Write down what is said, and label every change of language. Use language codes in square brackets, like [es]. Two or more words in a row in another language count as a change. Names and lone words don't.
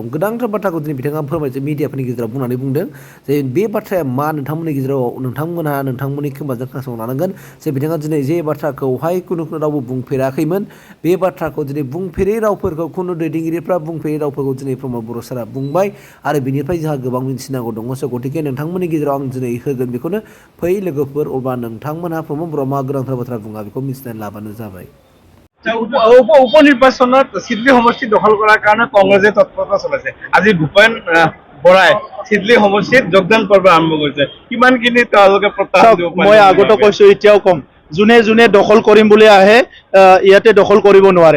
[brx] गोनांथार बाथ्राखौ दिनै बिथाङा फोरमायदों मिडियाफोरनि गेजेराव बुंनानै बुंदों जे बे बाथ्राया मा नोंथांमोननि गेजेराव नोंथांमोनहा नोंथांमोननि खोमाजों खोनासंना लानांगोन जे बिथाङा दिनै जे बाथ्राखौहाय खुनु रावबो बुंफेराखैमोन बे बाथ्राखौ दिनै बुंफेरै रावफोरखौ खुनु दैदेनगिरिफ्रा बुंफेरै रावफोरखौ दिनै प्रमद बर' सारा बुंबाय आरो बिनिफ्राय जोंहा गोबां मिथिनांगौ दङ स' गतिके नोंथांमोननि गेजेराव आं दिनै होगोन बेखौनो फै लोगोफोर अब्ला नोंथांमोनहा प्रमद बर'आ मा गोनांथार बाथ्रा बुङा बेखौ मिथिनानै लाबानो जाबाय। [as] উপ নিৰ্বাচনত চিডলি সমষ্টি দখল কৰাৰ কাৰণে কংগ্ৰেছে তৎপৰতা চলাইছে। আজি ভূপেন বৰাই চিডলি সমষ্টিত যোগদান পৰ্ব আৰম্ভ কৰিছে। কিমানখিনি তেওঁলোকে প্ৰত্যাহ্বান দিব পাৰে? মই আগতে কৈছো এতিয়াও কম, যোনে যোনে দখল কৰিম বুলি আহে ইয়াতে দখল কৰিব নোৱাৰে।